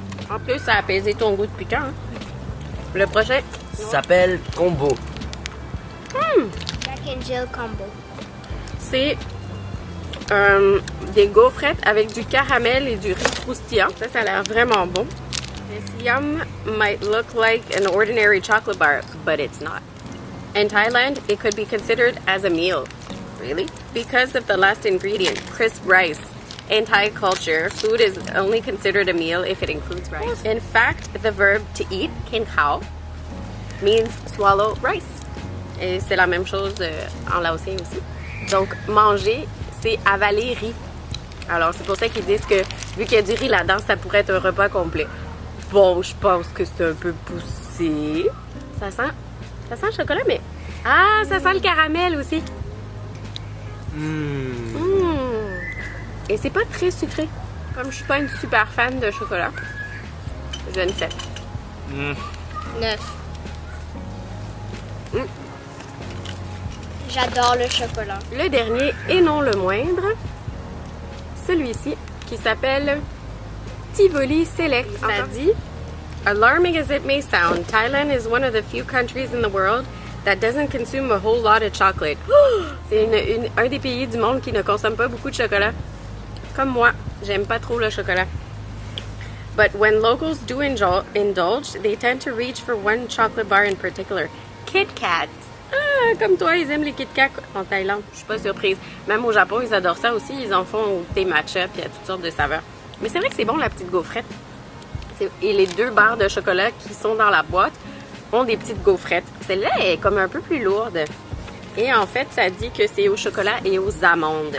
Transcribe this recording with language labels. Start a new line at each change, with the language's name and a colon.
French: En plus, ça a apaisé ton goût de piquant. Hein? Le prochain, Ça s'appelle Combo. Jack and Jill combo. c'est des gaufrettes avec du caramel et du riz croustillant. Ça a l'air vraiment bon.
English: This yum might look like an ordinary chocolate bar, but it's not. In Thailand, it could be considered as a meal. Really? Because of the last ingredient, crisp rice. In Thai culture, food is only considered a meal if it includes rice. In fact, the verb to eat, kin khao, means swallow rice.
French: Et c'est la même chose en laotien aussi. Donc, manger, c'est avaler riz. Alors, c'est pour ça qu'ils disent que, vu qu'il y a du riz là-dedans, ça pourrait être un repas complet. Bon, je pense que c'est un peu poussé. Ça sent le chocolat, mais... Ah, ça sent le caramel aussi. Et c'est pas très sucré. Comme je suis pas une super fan de chocolat, je donne 7. 9. J'adore le chocolat. Le dernier, et non le moindre, celui-ci, qui s'appelle Tivoli Select. Ça dit,
English: alarming as it may sound, Thailand is one of the few countries in the world that doesn't consume a whole lot of chocolate.
French: C'est un des pays du monde qui ne consomme pas beaucoup de chocolat. Comme moi, j'aime pas trop le chocolat.
English: But when locals do indulge, they tend to reach for one chocolate bar in particular. Kit Kat.
French: Ah, comme toi, ils aiment les Kit Kat en Thaïlande. Je suis pas surprise. Même au Japon, ils adorent ça aussi. Ils en font au thé matcha puis à toutes sortes de saveurs. Mais c'est vrai que c'est bon, la petite gaufrette. Et les 2 barres de chocolat qui sont dans la boîte ont des petites gaufrettes. Celle-là est comme un peu plus lourde. Et en fait, ça dit que c'est au chocolat et aux amandes.